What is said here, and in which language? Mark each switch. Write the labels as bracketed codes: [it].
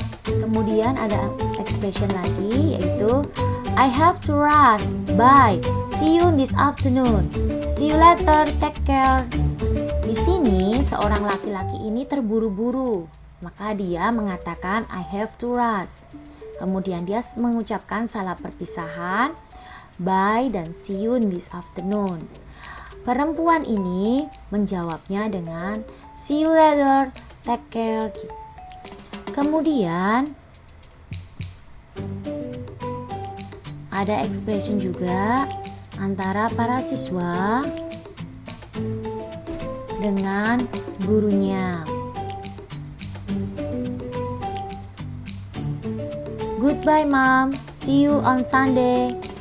[id] Kemudian ada expression lagi yaitu [en] I have to rush, bye, see you this afternoon, see you later, take care. [id] Di sini seorang laki-laki ini terburu-buru, maka dia mengatakan [en] I have to rush. [id] Kemudian dia mengucapkan salam perpisahan, bye dan [en] see you this afternoon. [id] Perempuan ini menjawabnya dengan [en] see you later, take care. [id] Kemudian ada expression juga antara para siswa dengan gurunya. [en] Goodbye mom, see you on Sunday.